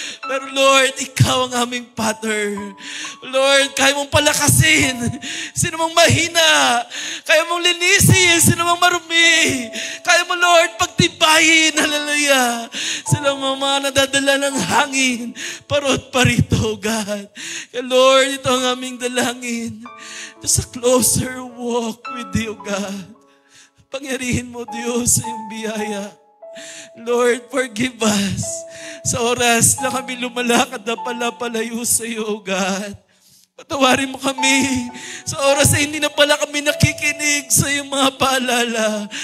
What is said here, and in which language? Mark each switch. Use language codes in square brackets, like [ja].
[tl] Pero Lord, ikaw ang aming Father. Lord, kaya mong palakasin sino mang mahina. Kaya mong linisin sino mang marumi. Kaya mo, Lord, pagtibayin, hallelujah. Sila mga nadadala ng hangin, parot parito, God. Kaya Lord, ito ang aming dalangin. [en] Just a closer walk with you, God. [tl] Pangyarihin mo, Diyos, sa iyong biyaya. [en] Lord, forgive us [tl] sa oras na kami lumalakad na palayo sa iyo, God. Patawarin mo kami sa oras na hindi na pala kami nakikinig sa iyong mga paalala.